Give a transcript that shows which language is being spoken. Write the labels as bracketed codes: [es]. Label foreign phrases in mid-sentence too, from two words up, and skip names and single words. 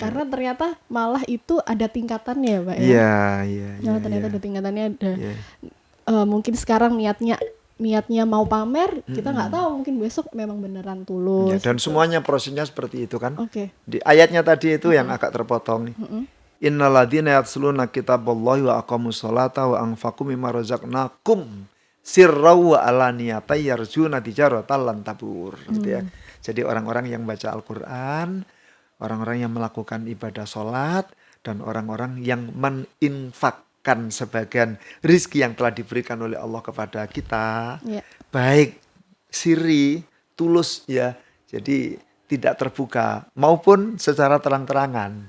[id] Karena ternyata malah itu ada tingkatannya, Pak ya. Iya. Ternyata ada tingkatannya, ada mungkin sekarang niatnya mau pamer, kita nggak tahu, mungkin besok memang beneran tulus. Dan gitu. Semuanya prosesnya seperti itu kan. Di ayatnya tadi itu yang agak terpotong. [ar] إن الذين يتلون كتاب الله وأقاموا الصلاة وأنفقوا مما رزقناكم سرا وعلانية يرجون تجارة لن تبور. [id] Gitu ya. Jadi orang-orang yang baca Al-Quran, orang-orang yang melakukan ibadah sholat, dan orang-orang yang meninfakkan sebagian rizki yang telah diberikan oleh Allah kepada kita, Ya. baik siri, tulus ya, jadi tidak terbuka maupun secara terang-terangan.